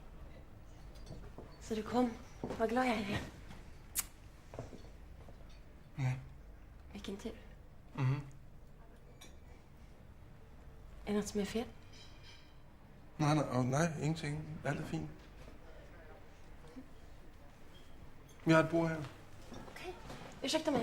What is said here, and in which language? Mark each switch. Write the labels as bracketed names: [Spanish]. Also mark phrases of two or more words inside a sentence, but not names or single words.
[Swedish] Så du kom. Vad glad jag är. Ja. Vilken tur. Mhm. Är det något som är fel? Nej, ingenting. [Danish] Alt er fint. Vi har et bord her. [Swedish] Okej. Ursäkta mig.